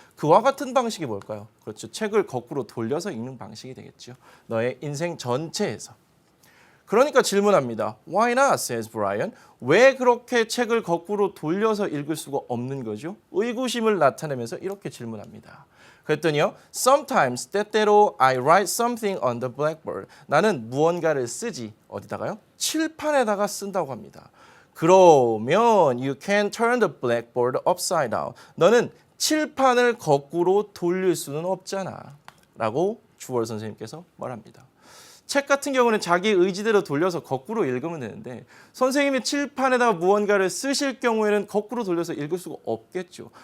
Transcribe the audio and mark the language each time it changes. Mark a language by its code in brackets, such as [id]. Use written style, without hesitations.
[ko] 그와 같은 방식이 뭘까요? 그렇죠. 책을 거꾸로 돌려서 읽는 방식이 되겠죠. 너의 인생 전체에서. 그러니까 질문합니다. [en] Why not? says Brian. [ko] 왜 그렇게 책을 거꾸로 돌려서 읽을 수가 없는 거죠? 의구심을 나타내면서 이렇게 질문합니다. 그랬더니요. [en] Sometimes 때때로 I write something on the blackboard. [ko] 나는 무언가를 쓰지. 어디다가요? 칠판에다가 쓴다고 합니다. [en] 그러면 you can turn the blackboard upside down. [ko] 너는 칠판을 거꾸로 돌릴 수는 없잖아. 라고 주월 선생님께서 말합니다. 책 같은 경우는 자기 의지대로 돌려서 거꾸로 읽으면 되는데 선생님이 칠판에다가 무언가를 쓰실 경우에는 거꾸로 돌려서 읽을 수가 없겠죠.